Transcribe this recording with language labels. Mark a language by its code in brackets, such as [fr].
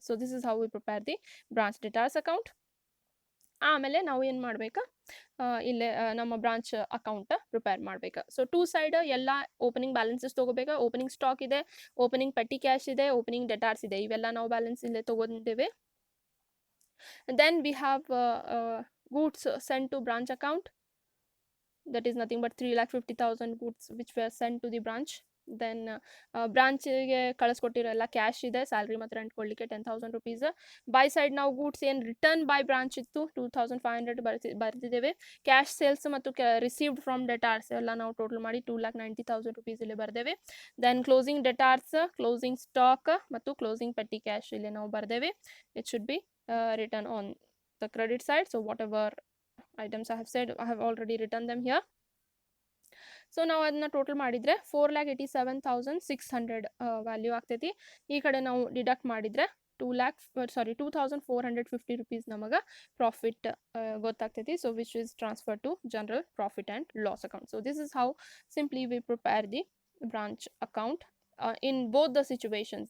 [en] So this is how we prepare the branch debtors account. [kn] ಆಮೇಲೆ ನಾವು ಏನು ಮಾಡಬೇಕಾ, ಇಲ್ಲೇ ನಮ್ಮ ಬ್ರಾಂಚ್ ಅಕೌಂಟ್ ಪ್ರಿಪೇರ್ ಮಾಡಬೇಕು. ಸೊ ಟೂ ಸೈಡ್ ಎಲ್ಲ ಓಪನಿಂಗ್ ಬ್ಯಾಲೆನ್ಸಸ್ ತೊಗೋಬೇಕು. ಓಪನಿಂಗ್ ಸ್ಟಾಕ್ ಇದೆ, ಓಪನಿಂಗ್ ಪೆಟ್ಟಿ ಕ್ಯಾಶ್ ಇದೆ, ಓಪನಿಂಗ್ ಡೆಟಾರ್ಸ್ ಇದೆ, ಇವೆಲ್ಲ ನಾವು ಬ್ಯಾಲೆನ್ಸ್ ಇಲ್ಲೇ ತೊಗೊಂಡಿದ್ದೇವೆ. [en] Then we have goods send to branch account, that is nothing but 3,50,000 goods which were sent to the branch. [kn] Then ಬ್ರಾಂಚಿಗೆ ಕಳಿಸ್ಕೊಟ್ಟಿರೋ ಎಲ್ಲ cash ಇದೆ, ಸ್ಯಾಲ್ರಿ ಮತ್ತು ರೆಂಟ್ ಕೊಡಲಿಕ್ಕೆ 10,000 rupees. ಬೈ ಸೈಡ್ ನಾವು ಗೂಡ್ಸ್ ಏನು ರಿಟರ್ನ್ ಬೈ ಬ್ರಾಂಚ್ ಇತ್ತು 2,500 ಬರ್ತಿದ್ದೇವೆ. Cash sales ಮತ್ತು received from ಡೆಟಾರ್ಸ್ ಎಲ್ಲ ನಾವು ಟೋಟಲ್ ಮಾಡಿ 2,90,000 rupees ಇಲ್ಲಿ ಬರ್ದೇವೆ. ದೆನ್ ಕ್ಲೋಸಿಂಗ್ ಡೆಟಾರ್ಸ್, ಕ್ಲೋಸಿಂಗ್ ಸ್ಟಾಕ್ ಮತ್ತು ಕ್ಲೋಸಿಂಗ್ ಪೆಟ್ಟಿ ಕ್ಯಾಶ್ ಇಲ್ಲಿ ನಾವು ಬರ್ದೇವೆ. [en] It should be return on the credit side. So whatever items I have said, I have already written them here. [kn] So ನಾವು ಅದನ್ನ total ಮಾಡಿದರೆ 4,87,600 value ಆಗ್ತೈತಿ. ಈ ಕಡೆ ನಾವು ಡಿಡಕ್ಟ್ ಮಾಡಿದರೆ 2,450 rupees ನಮಗೆ profit ಗೊತ್ತಾಗ್ತೈತಿ. [en] So which is transfer to general profit and loss account. So this is how simply we prepare the branch account in both the situations.